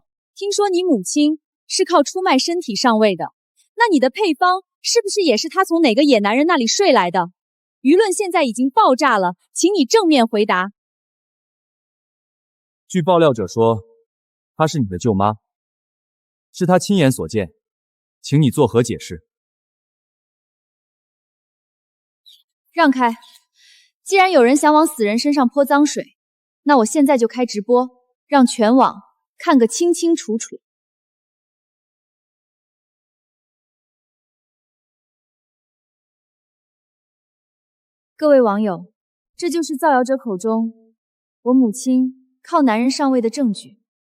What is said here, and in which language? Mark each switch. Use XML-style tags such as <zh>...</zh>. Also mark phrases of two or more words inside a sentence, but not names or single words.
<zh>聽說你母親是靠出賣身體上位的，那你的配方是不是也是她從哪個野男人那裡睡來的？輿論現在已經爆炸了，請你正面回答。據爆料者說，她是你的舅媽，是她親眼所見，請你作何解釋？讓開！既然有人想往死人身上潑髒水，那我現在就開直播，讓全網看個清清楚楚。各位網友，這就是造謠者口中我母親靠男人上位的證據。</zh>